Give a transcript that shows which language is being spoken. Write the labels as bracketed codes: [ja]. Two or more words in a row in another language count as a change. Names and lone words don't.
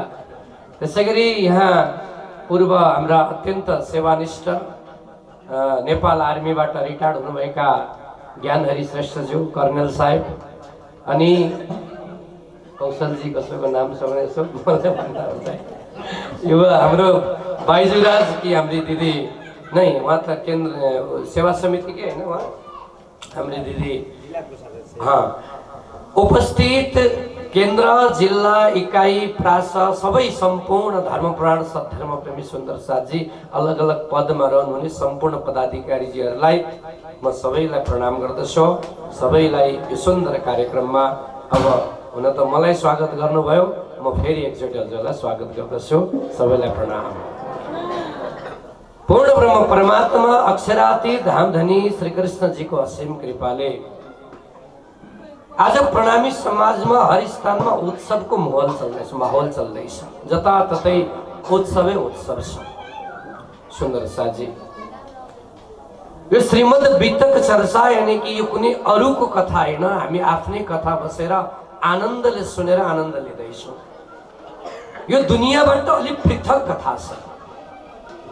[ne] त्यसैगरी यहाँ पूर्व हाम्रा अत्यन्त सेवानिष्ठ नेपाल आर्मीबाट रिटायर्ड हुनुभएका ज्ञानहरि श्रेष्ठज्यू कर्णेल साहेब, अनि कौशलजी कसैको नाम छ भने यसो मलाई भन्दा हुन्छ। यो हाम्रो बाइजुराज कि हाम्री दिदी नहीं, वहाँ त केन्द्र सेवा समिति के हैन, वहाँ हाम्री दिदी हाँ उपस्थित केन्द्र जिल्ला इकाई प्रास सबै सम्पूर्ण धर्मप्राण सद्धर्म प्रेमी सुन्दर साथजी, अलग अलग पदमा रहनुहुने सम्पूर्ण पदाधिकारीजीहरूलाई म सबैलाई प्रणाम गर्दछु। सबैलाई यो सुन्दर कार्यक्रममा अब हुन त मलाई स्वागत गर्नुभयो, म फेरि एकचोटि हजुरलाई स्वागत गर्दछु। सबैलाई प्रणाम। पूर्ण ब्रह्म परमात्मा अक्षरातीत धामधनी श्री कृष्ण जी को असीम कृपाले आज प्रणामी [hi] समाज में हर स्थान में [ne] उत्सव को माहौल चल्दैछ, जताततै उत्सवै उत्सव छ। सुन्दर साथजी, यो श्रीमद् बीतक चर्चा [hi] यानी कि [ne] यो कुनै अरूको कथा हैन, हामी आफ्नै कथा बसेर आनन्दले सुनेर आनन्द लिँदैछौँ। यो दुनियाँबाट अलि पृथक कथा छ।